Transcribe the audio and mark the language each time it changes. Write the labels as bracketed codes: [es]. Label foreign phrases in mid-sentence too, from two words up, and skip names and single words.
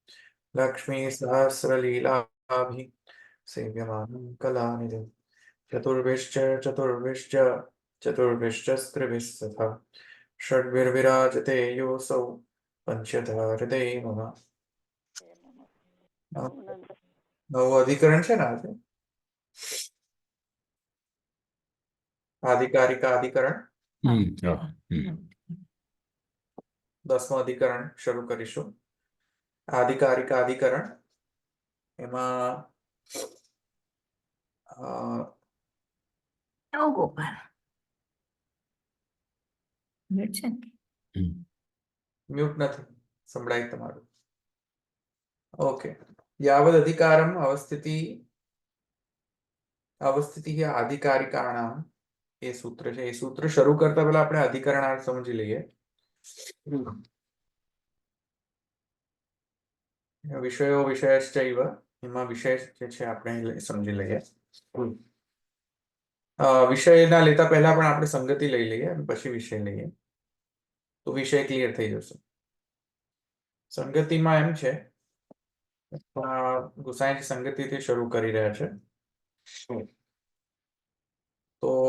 [sa] लक्ष्मीसहस्रलीलाभिः सेव्यमानं कलानिधिम् चतुर्भिश्च चतुर्भिश्च चतुर्भिश्चस्त्रिभिस्तथा षड्भिर्विराजते योऽसौ पञ्चधा हृदये मम नवो अधिकरण [gu] છે ને આજે આધિકારિકા અધિકરણ 10મો અધિકરણ શરૂ કરીશું આધિકારિકા અધિકરણ એમાં ગોપાલ મ્યુટ નથી સંભળાય તમારું ઓકે [sa] यावद् अधिकारम् अवस्थिति आधिकारिकाणां [gu] ये सूत्र છે એ સૂત્ર શરૂ કરતા પહેલા આપણે અધિકરણાર્થ સમજી લઈએ વિષયો વિષયશ્ચૈવ એમાં વિષય જે છે આપણે સમજી લઈએ વિષયના લેતા પહેલા પણ આપણે સંગતિ લઈ લઈએ અને પછી વિષય લઈએ તો વિષય ક્લિયર થઈ જશે સંગતિમાં એમ છે ગુસાઈજી સંગતિથી શરૂ કરી રહ્યા છે તો